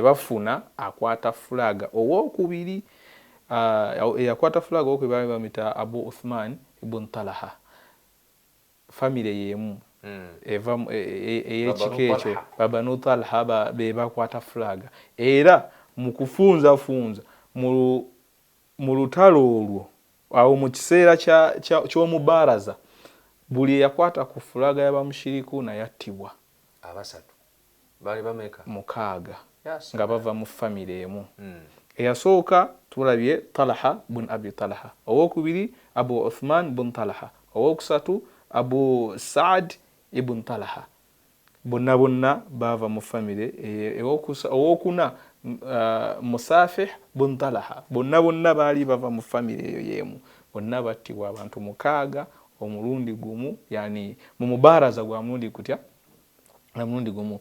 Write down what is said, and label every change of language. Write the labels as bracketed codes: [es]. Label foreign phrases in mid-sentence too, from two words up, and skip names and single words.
[lg] bafuna akwata fulaga owookubiri eyakwata fulaga owookubiri bamita Abu Uthman ibn Talaha famire yemu eva ey'ekika ekyo Banu Talha be bakwata fulaga era mu kufunzafunza mu lutalo olwo awo mu kiseera ky'omubaraza buli eyakwata ku fulaga y'abamushiriku nayattibwa. Abasatu bali bameka 6 nga bava mu famire emu. Eyasooka tulabye Talha bun Abi Talha, owookubiri Abu Uthman bun Talha, owookusatu Abu Saad ibn Talha. Bonna bava mu famire owookuna Musafih bun Talha. Bonna baali bava mu famire eyo yemu. Bonna battibwa abantu 6 omulundi gumu, yani mu mubaraza gwa mulundi kutya na mulundi gumu.